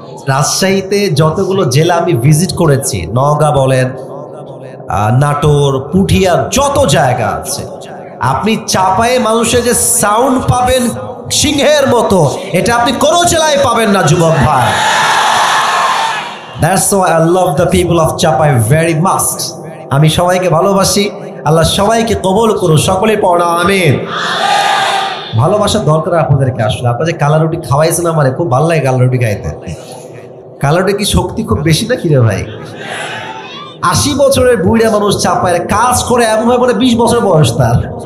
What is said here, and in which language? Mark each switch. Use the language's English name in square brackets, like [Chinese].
[Bangla] রাজশাহীতে যতগুলো জেলা আমি ভিজিট করেছি, নওগাঁ বলেন, নাটোর, পুঠিয়া, যত জায়গা আছে, আপনি চাপায়ে মানুষের যে সাউন্ড পাবেন সিংহের মতো, এটা আপনি কোনো জেলায় পাবেন না যুবক ভাই। [English] That's why I love the people of Chapai very much. [Bangla] আমি সবাইকে ভালোবাসি, আল্লাহ সবাইকে কবুল করুন। সকলেই পড়া আমিন। ভালোবাসার দরকার আপনাদেরকে। আসলে আপনারা যে কালা রুটি খাওয়াইছেন, আমার খুব ভালো লাগে কালা রুটি খাইতে। কালা রুটি কি শক্তি খুব বেশি না কিরে ভাই? 80 বছরের বুড়া মানুষ চাপায়ের কাজ করে, এমন ভাবে বলে 20 বছর বয়স তার।